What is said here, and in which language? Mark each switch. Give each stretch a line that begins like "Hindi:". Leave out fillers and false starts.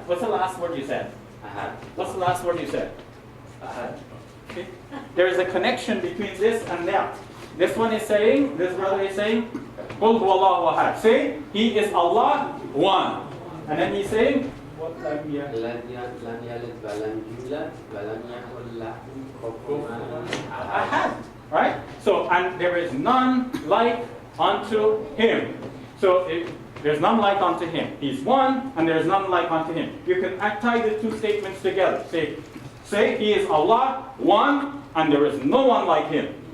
English: What's the last word you said?
Arabic: أحد
English: What's the last word you said?
Arabic: أحد.
English: Okay. There is a connection between this and that. This one is saying, this brother is saying,
Arabic: قل هو الله أحد.
English: Say, he is Allah, one. And then he's saying, what
Arabic: لم يلد ولم يولد ولم يكن له كفوا أحد.
English: Ahad, right? So, and there is none like unto him. So, there's none like unto him. He's one, and there's none like unto him. You can tie the two statements together. Say he is Allah, one, and there is no one like him.